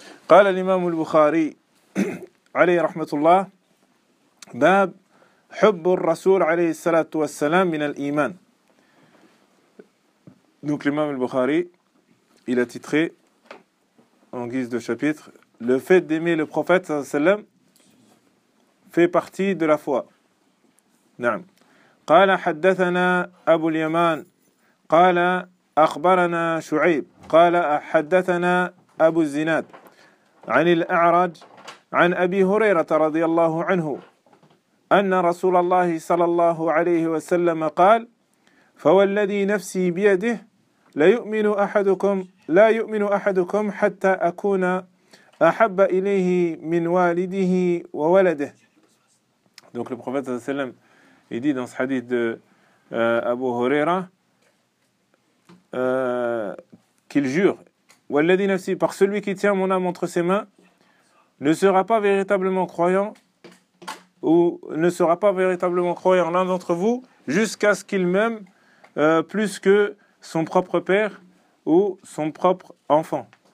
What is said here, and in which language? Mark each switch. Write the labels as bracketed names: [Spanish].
[Arabic] قال الإمام البخاري عليه رحمة الله باب حب الرسول عليه الصلاة والسلام من الإيمان. [French] Donc l'imam al-Bukhari, il a titré en guise de chapitre le fait d'aimer le prophète sallallahu alayhi wa sallam fait partie de la foi. [Arabic] نعم. قال حدثنا أبو اليمان قال أخبرنا شعيب قال حدثنا أبو الزناد عن الأعرج عن أبي هريرة رضي الله عنه أن رسول الله صلى الله عليه وسلم قال فوالذي نفسي بيده لا يؤمن أحدكم حتى أكون أحب إليه من والده وولده. [French] Donc le prophète صلى الله عليه وسلم il dit dans ce hadith de Abu Huraira qu'il jure [Arabic] والذي نفسي [French] par celui qui tient mon âme entre ses mains ne sera pas véritablement croyant ou ne sera pas véritablement croyant l'un d'entre vous jusqu'à ce qu'il m'aime plus que son propre père ou son propre enfant.